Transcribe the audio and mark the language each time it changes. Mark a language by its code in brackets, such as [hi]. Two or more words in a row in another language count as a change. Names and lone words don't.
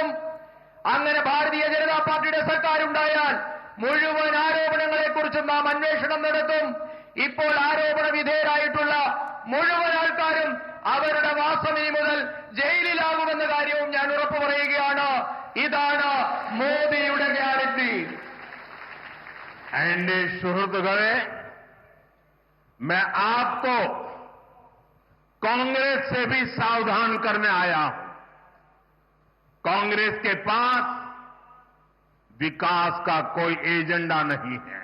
[ml] അങ്ങനെ ഭാരതീയ ജനതാ പാർട്ടിയുടെ സർക്കാർ ഉണ്ടായാൽ മുഴുവൻ ആരോപണങ്ങളെക്കുറിച്ചും നാം അന്വേഷണം നടത്തും. ഇപ്പോൾ ആരോപണ വിധേയരായിട്ടുള്ള മുഴുവൻ ആൾക്കാരും അവരുടെ വാസം ഇനി മുതൽ ജയിലിലാകുമെന്ന കാര്യവും ഞാൻ ഉറപ്പു പറയുകയാണ്. ഇതാണ് മോദിയുടെ ഗ്യാരണ്ടി. [hi] एनडीए सुहृद गए मैं आपको कांग्रेस से भी सावधान करने आया हूं। कांग्रेस के पास विकास का कोई एजेंडा नहीं है।